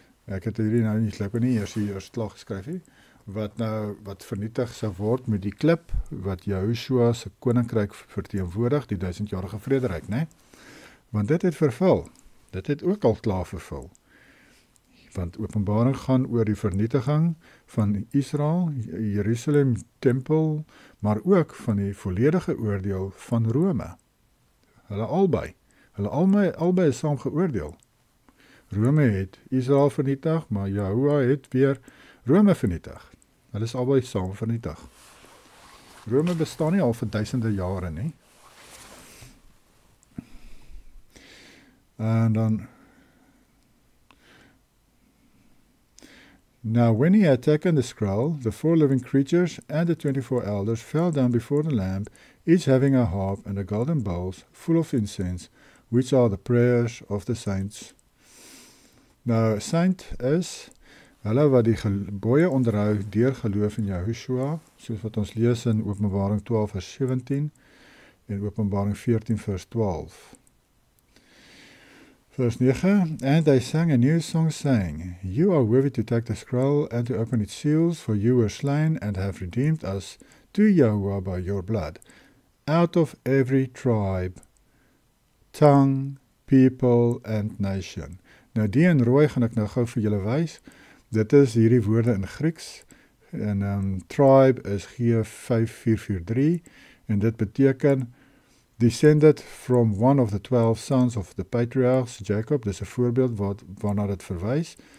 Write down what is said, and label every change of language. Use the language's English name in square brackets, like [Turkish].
[Afrikaans] Ek het hierdie nou nie eers klaar geskryf nie, wat vernietig sou word met die klip, wat Joshua se koninkryk verteenwoordig, die 1000-jarige vrederyk, né? Want dit het vervul, dit het ook al klaar vervul. Want Openbaring gaan oor die vernietiging van Israel, Jerusalem tempel, maar ook van die volledige oordeel van Rome. Hulle albei is saam geoordeel. Rome het Israel vernietig, maar Yahuwah het weer Rome vernietig. Hulle is albei saam vernietig. Rome bestaan nie al vir duisende jare nie. En dan [English] Now when he had taken the scroll, the 4 living creatures and the 24 elders fell down before the Lamb, each having a harp and a golden bowls full of incense, which are the prayers of the saints. [Afrikaans] Nou, saint is hulle wat die gebooie onderhou deur geloof in Yahushua, soos wat ons lees in Openbaring 12 vers 17 en Openbaring 14 vers 12. [English] Verse 9, And they sang a new song, saying, You are worthy to take the scroll and to open its seals, for you were slain and have redeemed us to Yahuwah by your blood, out of every tribe, tongue, people and nation. [Afrikaans] Nou die in rooi gaan ek nou gou vir julle wys. Dit is hierdie woorde in Grieks, en tribe is G5443, en dit beteken [English] descended from one of the 12 sons of the patriarchs, Jacob. [Afrikaans] Dis 'n voorbeeld waarna dit verwys.